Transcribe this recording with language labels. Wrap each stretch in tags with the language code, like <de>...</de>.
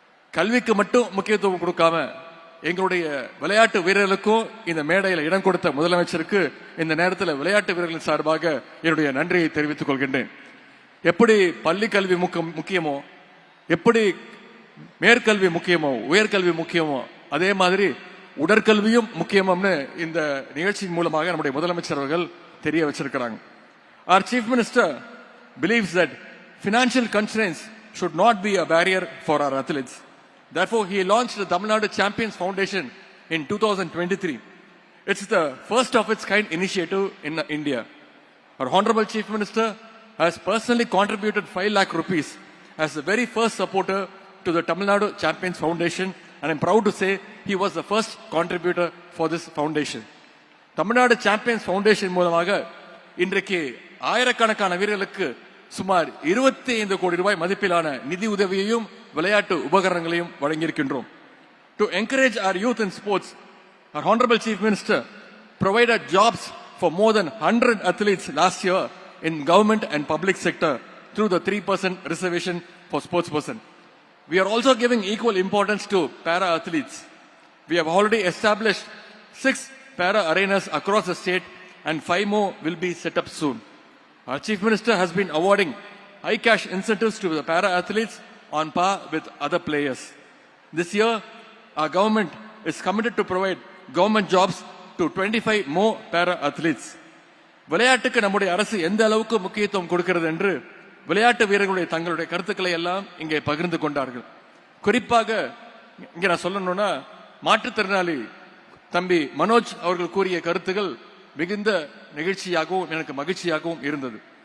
<ta>கல்விக்கு மட்டும் முக்கியத்துவம் கொடுக்காம எங்களுடைய விளையாட்டு வீரர்களுக்கும் இந்த மேடையில் இடம் கொடுத்த முதலமைச்சருக்கு இந்த நேரத்தில் விளையாட்டு வீரர்கள் சார்பாக என்னுடைய நன்றியை தெரிவித்துக் கொள்கின்றேன். எப்படி பள்ளி கல்வி முக்கியமோ, எப்படி மேற்கல்வி முக்கியமோ, உயர்கல்வி முக்கியமோ, அதே மாதிரி உடற்கல்வியும் முக்கியம்னு இந்த நிகழ்ச்சியின் மூலமாக நம்முடைய முதலமைச்சர் அவர்கள் தெரிய வச்சிருக்கிறாங்க.</ta> <en>Our Chief Minister believes that financial constraints should not be a barrier for our athletes. Therefore, he launched the Tamil Nadu Champions Foundation in 2023. It's the first of its kind initiative in India. Our Honorable Chief Minister has personally contributed 5 lakh rupees as the very first supporter to the Tamil Nadu Champions Foundation, and I'm proud to say he was the first contributor for this foundation.</en> <ta>Tamil Nadu Champions Foundation மூலமாக இன்றைக்கு ஆயிரக்கணக்கான வீரர்களுக்கு சுமார் 25 கோடி ரூபாய் மதிப்பிலான நிதி உதவியையும் விளையாட்டு உபகரணங்களையும் வழங்கியிருக்கின்றோம்.</ta> <en>To encourage our youth in sports, our Honorable Chief Minister provided jobs for more than 100 athletes last year in government and public sector through the 3% reservation for sports person. We are also giving equal importance to para athletes. We have already established 6 para arenas across the state and 5 more will be set up soon. Our Chief Minister has been awarding high cash incentives to the para athletes on par with other players. This year, our government is committed to provide government jobs to 25 more para athletes.</en> <ta>விளையாட்டுக்கு நம்முடைய அரசு எந்த அளவுக்கு முக்கியத்துவம் கொடுக்கிறது என்று விளையாட்டு வீரர்களுடைய தங்களுடைய கருத்துக்களை எல்லாம் இங்கே பகிர்ந்து கொண்டார்கள். குறிப்பாக இங்க நான் சொல்லணும்னா, மாற்றுத்திறனாளி தம்பி மனோஜ் அவர்கள் கூறிய கருத்துகள் மிகுந்த நிகழ்ச்சியாகவும் எனக்கு மகிழ்ச்சியாகவும் இருந்தது.</ta>